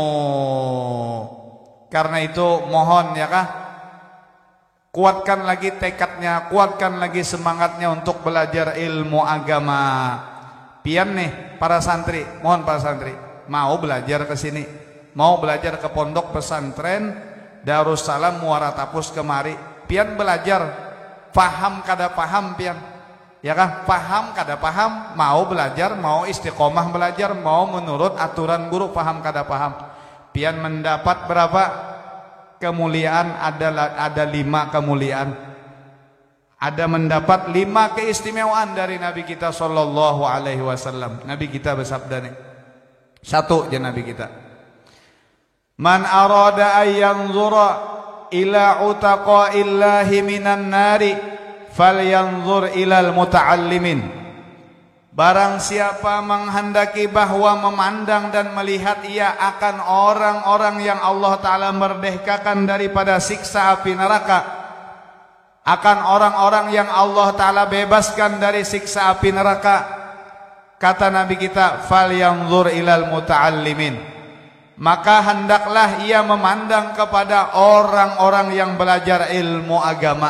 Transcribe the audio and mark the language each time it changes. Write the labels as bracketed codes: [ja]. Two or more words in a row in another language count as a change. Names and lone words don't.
[id] Karena itu mohon, ya kah, kuatkan lagi tekadnya, kuatkan lagi semangatnya untuk belajar ilmu agama. [bjn] Pian nih para santri, mohon para santri mau belajar ke sini, mau belajar ke pondok pesantren Darussalam Muara Tapus kemari, pian belajar, paham kada paham pian, ya kan, paham kada paham, mau belajar, mau istiqomah belajar, mau menurut aturan guru, paham kada paham, pian mendapat berapa? [id] kemuliaan ada 5 kemuliaan. Ada mendapat 5 keistimewaan dari Nabi kita [ar] صلى الله عليه وسلم. [id] Nabi kita bersabda nih. 1 je Nabi kita. [ar] من أراد أن ينظر إلى عتقاء الله من النار فلينظر إلى المتعلمين. [id] Barang siapa menghendaki bahwa memandang dan melihat ia akan orang-orang yang Allah Ta'ala merdekakan daripada siksa api neraka, akan orang-orang yang Allah Ta'ala bebaskan dari siksa api neraka, kata Nabi kita, [ar] فلينظر إلى المتعلمين, [id] maka hendaklah ia memandang kepada orang-orang yang belajar ilmu agama.